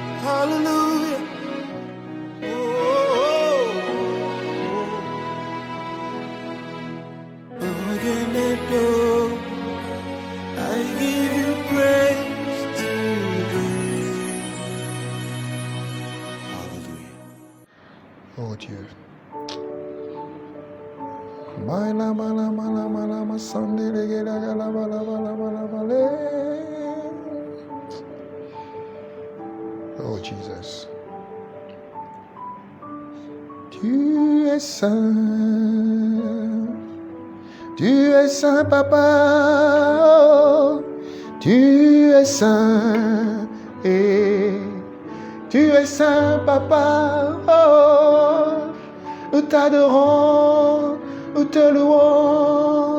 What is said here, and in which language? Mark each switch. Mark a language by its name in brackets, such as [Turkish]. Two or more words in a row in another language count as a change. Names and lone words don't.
[English] Hallelujah. I give you praise today. Hallelujah. [French] Oh Dieu. Mala mala mala mala masande legela gala bala bala bala bala. [English] Oh Jesus. [French] Tu es saint. Tu es saint, papa. Tu es saint. Et tu es saint, papa. Oh, nous t'adorons, nous te louons.